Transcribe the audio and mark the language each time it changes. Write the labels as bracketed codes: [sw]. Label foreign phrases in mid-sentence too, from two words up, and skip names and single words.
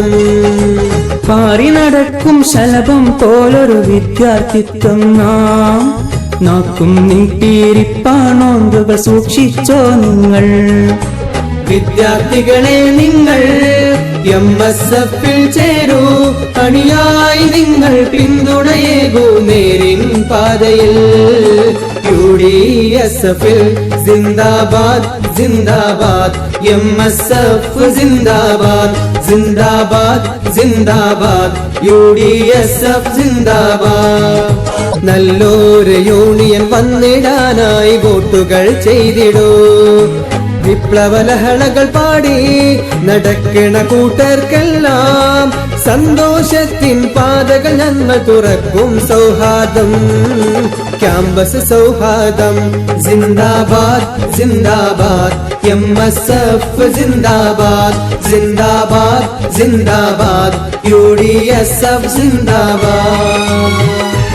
[ml] പാറി നടക്കും ശലഭം പോലൊരു വിദ്യാർത്ഥിത്വം നാം നാക്കും നീട്ടിയിരിപ്പാണോന്തുകൾ സൂക്ഷിച്ചോ നിങ്ങൾ വിദ്യാർത്ഥികളെ നിങ്ങൾ MSFൽ ചേരൂ അണിയായി നിങ്ങൾ പിന്തുണയേകൂ നേരിൻ പാതയിൽ UDSFൽ [hi] जिंदाबाद जिंदाबाद MSF जिंदाबाद जिंदाबाद जिंदाबाद UDSF जिंदाबाद [ml] നല്ലൊരു യൂണിയൻ വന്നിടാനായി വോട്ടുകൾ ചെയ്തിടൂ വിപ്ലവലഹളകൾ പാടി നടക്കണ കൂട്ടർക്കെല്ലാം സന്തോഷത്തിൻ പാതകൾ ഞങ്ങൾ തുറക്കും സൗഹാർദ്ദം ക്യാമ്പസ് സൗഹാർദ്ദം [hi] जिंदाबाद जिंदाबाद MSF जिंदाबाद जिंदाबाद जिंदाबाद UDSF जिंदाबाद